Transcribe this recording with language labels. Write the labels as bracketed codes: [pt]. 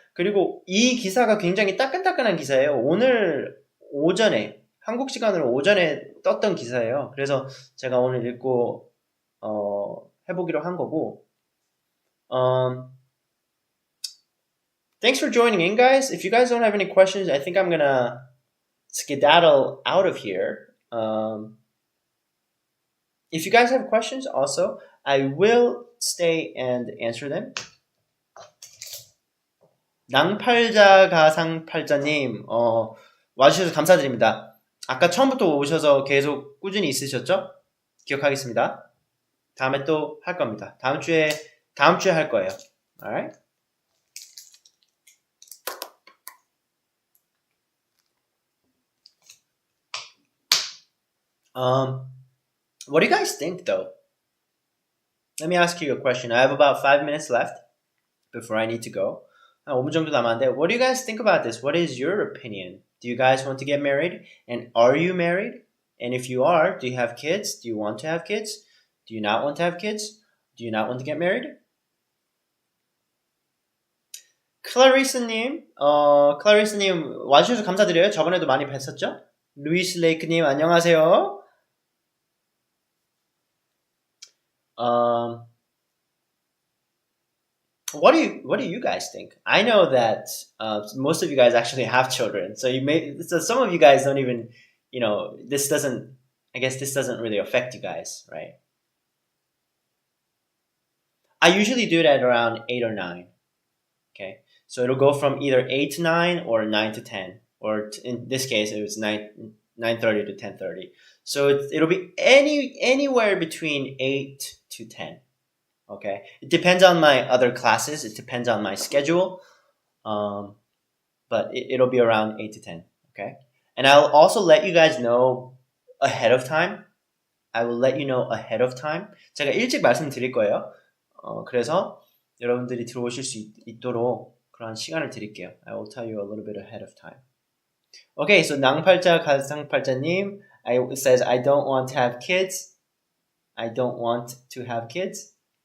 [ko] 그리고 이 기사가 굉장히 따끈따끈한 기사예요. 오늘 오전에, 한국 시간으로 오전에 떴던 기사예요. 그래서 제가 오늘 읽고, 해보기로 한 거고, [en] thanks for joining in, guys. If you guys don't have any questions, I think I'm gonna skedaddle out of here. If you guys have questions, also, I will stay and answer them. [ko] 낭팔자 가상팔자님, 와주셔서 감사드립니다. 아까 처음부터 오셔서 계속 꾸준히 있으셨죠? 기억하겠습니다. 다음에 또 할 겁니다. 다음 주에 할 거예요. Alright? [en] What do you guys think, though? Let me ask you a question. I have about 5 minutes left before I need to go. [ko] 5분 정도 남았는데, [en] what do you guys think about this? What is your opinion? Do you guys want to get married? And are you married? And if you are, do you have kids? Do you want to have kids? Do you not want to have kids? Do you not want to get married? [ko] 클라리스님, 클라리스님 와주셔서 감사드려요. 저번에도 많이 뵀었죠? 루이스 레이크님 안녕하세요. [en] What do you guys think? I know that most of you guys actually have children, so some of you guys don't even, this doesn't really affect you guys, right? I usually do it at around 8 or 9. Okay, so it'll go from either 8 to 9 or 9 to 10, or in this case it was 9:30 to 10:30. So it'll be anywhere between 8 to 10. Okay, it depends on my other classes. It depends on my schedule, but it'll be around 8 to 10. Okay, and I'll also let you guys know ahead of time. I will let you know ahead of time. [ko] 제가 일찍 말씀드릴 거예요. 그래서 여러분들이 들어오실 수 있도록 그런 시간을 드릴게요. [en] I will tell you a little bit ahead of time. Okay, so 낭팔자 가상팔자님, it says I don't want to have kids. I don't want to have kids.